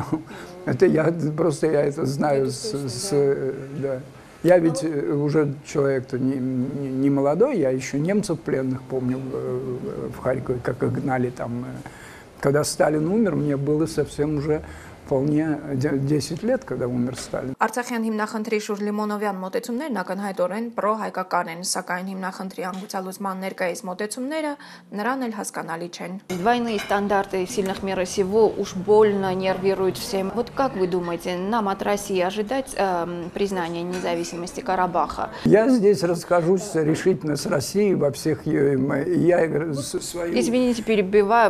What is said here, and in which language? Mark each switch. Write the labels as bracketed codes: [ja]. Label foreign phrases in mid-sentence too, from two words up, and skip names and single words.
[ru] Это я это знаю да. Я ведь уже человек-то не молодой, я еще немцев пленных помню в Харькове, как их гнали там. Когда Сталин умер, мне было совсем уже вполне 10 лет, когда умер Сталин. [hy] Արցախյան հիմնախնդրի շուրջ Լիմոնովյան մոտեցումներն ակնհայտորեն պրո-հայկական են, սակայն հիմնախնդրի անգուցալուծման ներկայիս մոտեցումները նրան էլ հասկանալի չեն. [ru] Двойные стандарты сильных мира сего уж больно нервируют всем. Вот как вы думаете, нам от России ожидать признания независимости Карабаха? Я здесь расхожусь решительно с Россией во всех ее... Извините, перебиваю.